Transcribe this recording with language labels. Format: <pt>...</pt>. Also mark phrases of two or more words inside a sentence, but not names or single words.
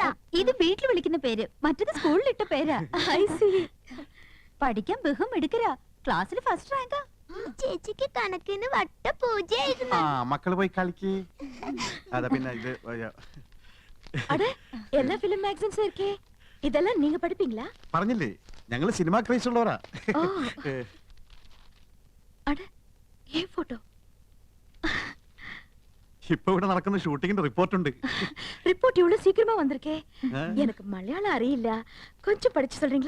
<ml>ഇത് വീട്ടിൽ വിളിക്കുന്ന പേര്, മറ്റത് സ്കൂളിൽ ഇട്ട പേരാ. പഠിക്കാൻ ബഹും എടുക്കരാ, ക്ലാസ്സിൽ</ml> <en>first rank.</en> <ml>ചേച്ചിക്ക് കണക്കിന് വട്ട പൂജയായിരുന്നു. ആ മക്കള് പോയി കളിക്ക്. അതാ പിന്നെ ഇത് എല്ലാ ഫിലിം മാഗസിൻസും</ml> <ta>இருக்கே, இதெல்லாம் நீங்க படிப்பீங்களா?</ta> <ml>പറഞ്ഞില്ലേ ഞങ്ങള്</ml> <en>cinema craze</en> <ml>ഉള്ളവരാ.</ml> <ta>அட ஏன் போட்டோ?</ta> <ml>ഇപ്പൊ ഇവിടെ നടക്കുന്ന ഷൂട്ടിങ്ങിന്റെ റിപ്പോർട്ട് ഉണ്ട്.</ml> <ta>ரிப்போர்ட் இவ்வளவு சீக்கிரமா வந்திருக்கே. எனக்கு மலையாளம் அறியிല്ല, கொஞ்சம் படிச்சு சொல்றீங்களா?</ta>